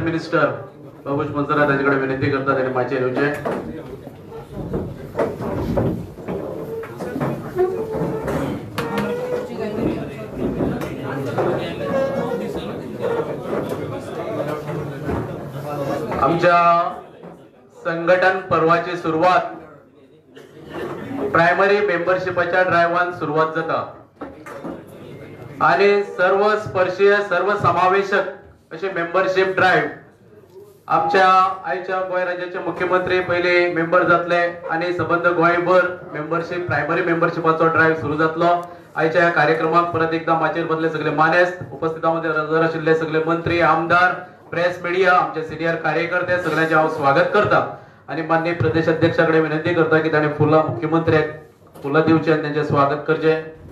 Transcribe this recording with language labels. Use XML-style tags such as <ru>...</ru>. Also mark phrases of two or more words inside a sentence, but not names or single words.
<mr>मिनिस्टर बाबूश मंसरा त्यांच्याकडे विनंती करतात त्यांनी माचेर येवचे.</mr> <kok>आमच्या संघटन पर्वाची सुरुवात प्रायमरी मेंबरशिपाच्या ड्रायव्हान सुरुवात जाता आणि सर्व स्पर्शीय सर्व समावेशक असे</kok> <en>membership drive</en> <kok>आमच्या आयच्या गोंय राज्याचे मुख्यमंत्री पहिले मेंबर जातले आणि संबंध गोंयभर मेंबरशिप प्रायमरी मेंबरशिपाचो ड्राईव्ह सुरू जातलो. आयच्या या कार्यक्रमाक परत एकदा माचेर बसले सगळे मानेस्त उपस्थितांमध्ये हजर आशिल्ले सगळे मंत्री आमदार</kok> <en>press media</en> <kok>आमचे सिनियर कार्यकर्ते सगळ्यांचे हांव स्वागत करता आणि माननीय प्रदेश अध्यक्षाकडे विनंती करता की ताणे फुलां मुख्यमंत्र्याक फुलां दिवचे आणि त्यांचे स्वागत करचे.</kok>